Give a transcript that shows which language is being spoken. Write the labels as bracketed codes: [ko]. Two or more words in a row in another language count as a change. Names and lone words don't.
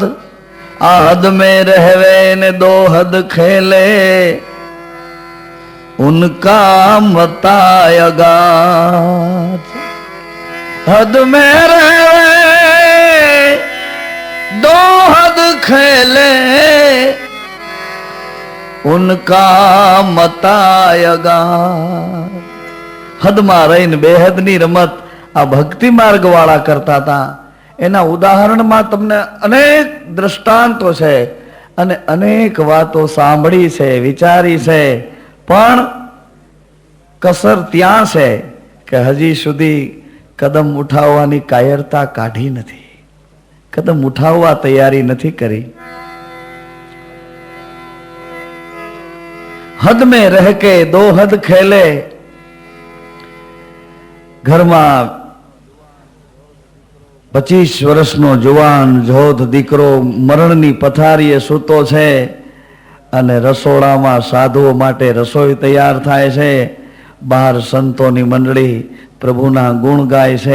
[hi] आहद में रहवे ने दो हद खेले, उनका मतायगा। हद में रहवे दो हद खेले, उनका मतायगा। [gu] હદમાં રહીને બેહદની રમત આ ભક્તિ માર્ગ વાળા કરતા હતા. એના ઉદાહરણમાં તમને અનેક દ્રષ્ટાંતો છે અને અનેક વાતો સાંભળી છે, વિચારી છે, પણ કસર ત્યાં છે કે હજી સુધી કદમ ઉઠાવવાની કાયરતા કાઢી નથી, કદમ ઉઠાવવા તૈયારી નથી કરી. [hi] हद में रह के दो हद खेले. [gu] ઘરમાં 25 વર્ષનો જુવાન જોધ દીકરો મરણની પથારીએ સૂતો છે અને રસોડામાં સાધુઓ માટે રસોઈ તૈયાર થાય છે. બહાર સંતોની મંડળી પ્રભુના ગુણ ગાય છે.